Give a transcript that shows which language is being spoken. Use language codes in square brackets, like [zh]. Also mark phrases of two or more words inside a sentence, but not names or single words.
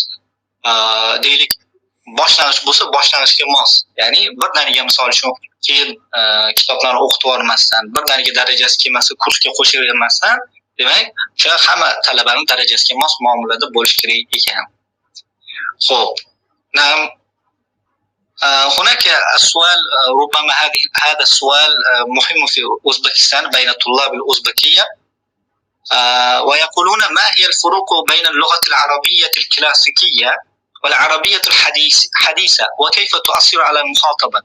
[uz] Deylik, boshlanish bo'lsa, boshlanishga mos. Ya'ni birdaniga misol uchun keyin kitoblarni o'qitib yubormasdan, birdaniga darajasi kelmasa kursga qo'shavermasdan, demak, o'sha hamma talabaning darajasiga mos muomalada bo'lish kerak ekan. Xo'p. [ar] هناك السؤال ربما هذا السؤال مهم في أوزبكستان بين طلاب الأوزبكية، ويقولون ما هي الفروق بين اللغة العربية الكلاسيكية والعربية الحديثة وكيف تؤثر على المخاطبة؟